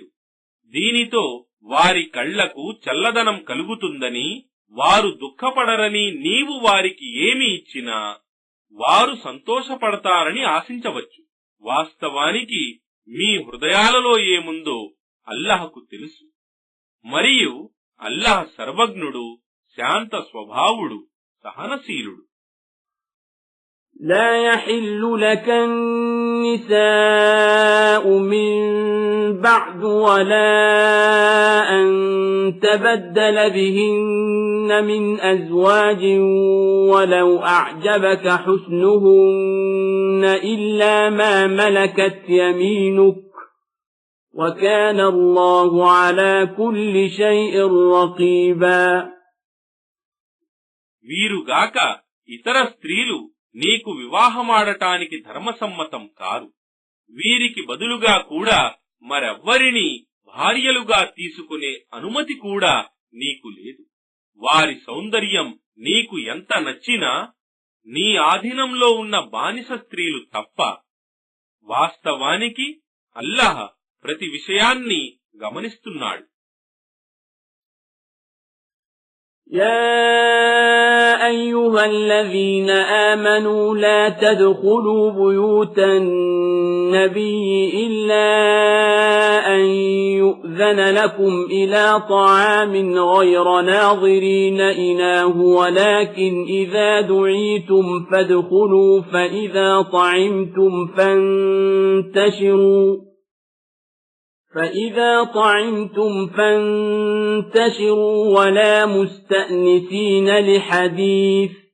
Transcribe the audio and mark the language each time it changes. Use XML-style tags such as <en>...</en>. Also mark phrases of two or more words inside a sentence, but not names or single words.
<te>దీనితో వారి కళ్లకు చల్లదనం కలుగుతుందని, వారు దుఃఖపడరని నీవు వారికి ఏమి ఇచ్చినా వారు సంతోషపడతారని ఆశించవచ్చు. వాస్తవానికి మీ హృదయాలలో ఏముందో అల్లహకు తెలుసు. మరియు అల్లహ సర్వజ్ఞుడు, శాంత స్వభావుడు, సహనశీలుడు.</te> <ar>لا يحل لك النساء من بعد ولا أن تبدل بهن من أزواج ولو أعجبك حسنهن إلا ما ملكت يمينك وكان الله على كل شيء رقيبا.</ar> <te>వీరుగాక ఇతర స్త్రీలు నీకు వివాహమాడటానికి ధర్మసమ్మతం కారు. వీరికి బదులుగా కూడా మరెవ్వరినీ భార్యలుగా తీసుకునే అనుమతి కూడా నీకు లేదు. వారి సౌందర్యం నీకు ఎంత నచ్చినా నీ ఆధీనంలో ఉన్న బానిస స్త్రీలు తప్ప. వాస్తవానికి అల్లహ ప్రతి విషయాన్ని గమనిస్తున్నాడు.</te> <ar>يا أيها الذين آمنوا لا تدخلوا بيوت النبي إلا أن يؤذن لكم إلى طعام غير ناظرين إناه ولكن إذا دعيتم فادخلوا فإذا طعمتم فانتشروا ولا مستأنسين لحديث</ar>